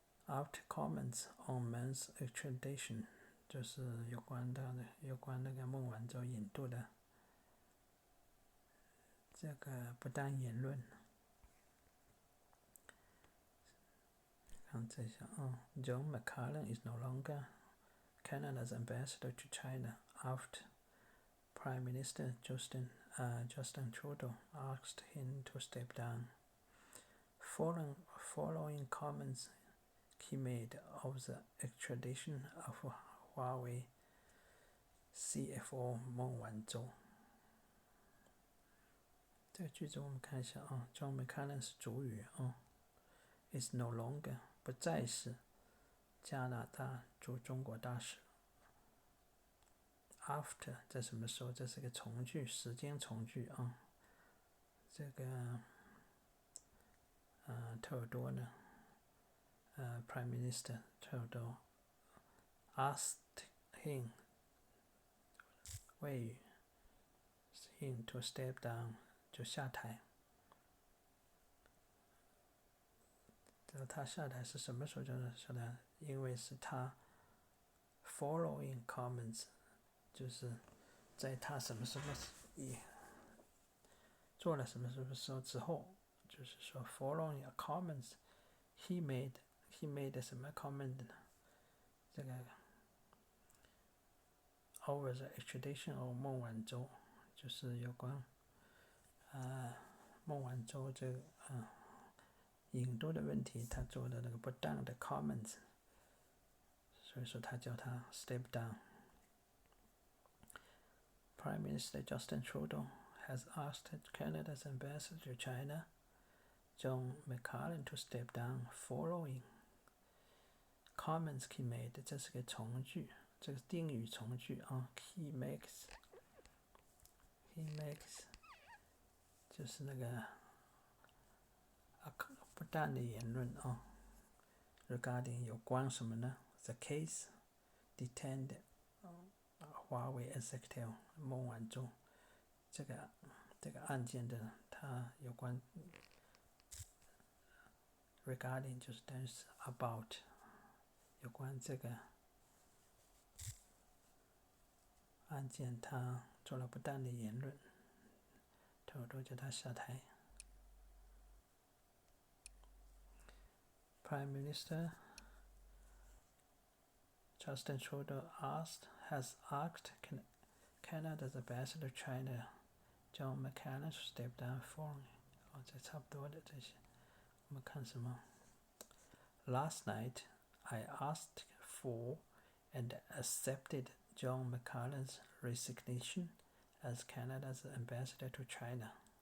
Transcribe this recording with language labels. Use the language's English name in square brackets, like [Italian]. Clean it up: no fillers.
[English] After comments on men's extradition， [Chinese] 就是有关那个孟晚舟引渡的这个不当言论。 [English] 看这下啊 ，John McCallum is no longer Canada's ambassador to China after Prime Minister Justin Trudeau asked him to step down, following comments he made of the extradition of Huawei CFO 孟晚舟。 [Chinese] 这个句子我们看一下啊 ，John McCallum 是主语啊 ， [English] is no longer [Chinese] 不再是加拿大驻中国大使。 After 在什么时候？这是个从句，时间从句啊。这个特尔多呢，Prime Minister 特尔多 [English] asked him [Chinese] 谓语 him [English] to step down [Chinese] 就下台。他下台是什么时候下台？因为是他 following comments， 就是在他什么时候做了什么时候之后，就是说 [English] following comments he made [Chinese] 什么 comment 呢？这个 [English] over the extradition of [Chinese] 孟晚舟，就是有关孟晚舟这个引渡的问题，他做的那个不当的 comments， 所以说他叫他 step down。 [English] Prime Minister Justin Trudeau has asked Canada's ambassador to China, John McCallum, to step down following comments he made。 [Chinese] 这是个从句，这个定语从句啊。 [English] He makes [Chinese] 就是那个不当的言论啊。 Regarding 有关什么呢 ？ [English] The case detained [Chinese] 华为 executive 孟晚舟这个案件的，它有关 regarding 就是等于是 about 有关这个案件，他做了不当的言论，特尔多叫他下台。 [English] Prime Minister Justin Trudeau has asked Canada's ambassador to China, John McCallum, to step down following。 [Chinese] 这差不多的这些，我们看什么 [English] ？Last night, I asked for and accepted John McCallum's resignation as Canada's ambassador to China。